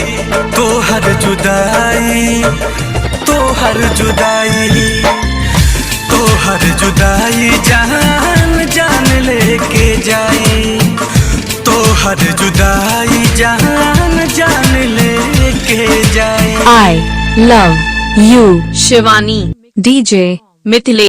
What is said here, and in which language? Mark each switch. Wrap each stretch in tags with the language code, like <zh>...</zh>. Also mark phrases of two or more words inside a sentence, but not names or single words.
<bho>तो हर जुदाई, तो हर जुदाई, तो हर जुदाई जान जान लेके जाई, तो हर जुदाई जान जान लेके जाई।</bho> <en>I love you शिवानी DJ मिथिलेश।</en>